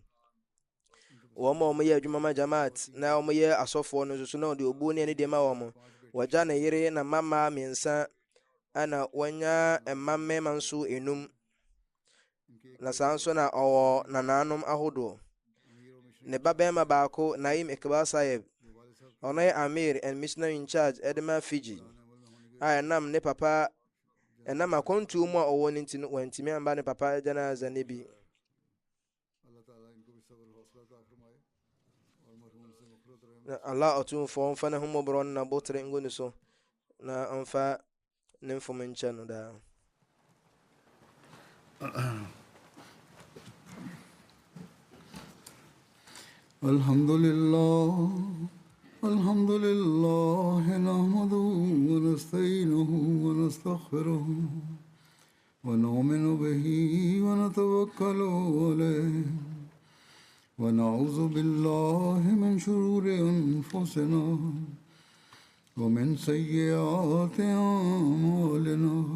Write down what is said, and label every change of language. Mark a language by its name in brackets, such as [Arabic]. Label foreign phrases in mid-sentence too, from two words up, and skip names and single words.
[Akan] wɔn a wɔyɛ adwuma ma jamaat na wɔyɛ asɔfoɔ no nso na ɔde obuo ne deɛ ma wɔn. wɔgya ne yere na mama mmiɛnsa ɛna wɔnya mmammarima nso enum na saa nso na ɔwɔ nananom ahodoɔ. ne babarima baako Naim Iqbal Sahib ɔno yɛ [English] Amir and missionary in charge [Akan] ɛdema Fiji a ɛnam ne papa ɛnam akwantuo mu a ɔwɔ ne nti no wantumi amba ne papa janaza ne bi. Allah ɔtumfoɔ ɔmfa ne ho mmɔborɔ no na botere ngu ne so na ɔmfa ne mfom nkyɛ no daa. [Arabic] الحمد لله نحمده ونستعينه ونستغفره ونؤمن به ونتوكل عليه ونعوذ بالله من شرور أنفسنا ومن سيئات أعمالنا.